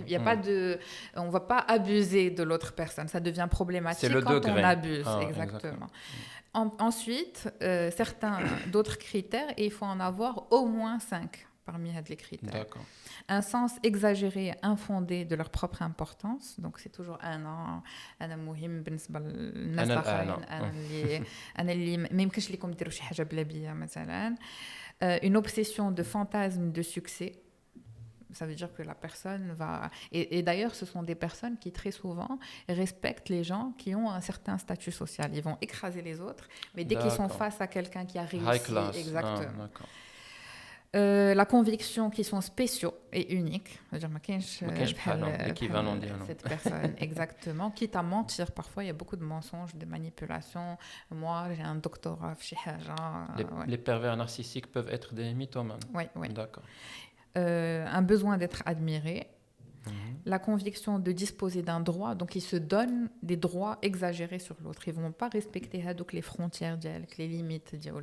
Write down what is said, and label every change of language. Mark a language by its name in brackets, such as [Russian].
[French] Il y a pas de, on va pas abuser de l'autre personne. Ça devient problématique quand on abuse. Exactement. Ensuite, certains d'autres critères, et il faut en avoir au moins 5 parmi les critères. D'accord. Un sens exagéré et infondé de leur propre importance. Donc, c'est toujours [Arabic] أنا مهم بالنسبة للناس الآخرين. أنا اللي ما يمكنش لكم ديروا شي حاجة بلا بيا مثلا. [French] Une obsession de fantasme de succès. Ça veut dire que la personne va... Et d'ailleurs, ce sont des personnes qui, très souvent, respectent les gens qui ont un certain statut social. Ils vont écraser les autres, mais dès qu'ils sont face à quelqu'un qui a [English] High [French] réussi... [English] class. [French] Exactement. D'accord. La conviction qu'ils sont spéciaux et uniques. C'est-à-dire, [Arabic] ما كاينش l'équivalent ديالهم. [French] cette personne, exactement. Quitte à mentir, parfois, il y a beaucoup de mensonges, de manipulations. Moi, j'ai un doctorat, Les pervers narcissiques peuvent être des mythomanes. Oui, oui. D'accord. Un besoin d'être admiré. La conviction de disposer d'un droit, donc ils se donnent des droits exagérés sur l'autre. Ils ne vont pas respecter donc les frontières, les limites.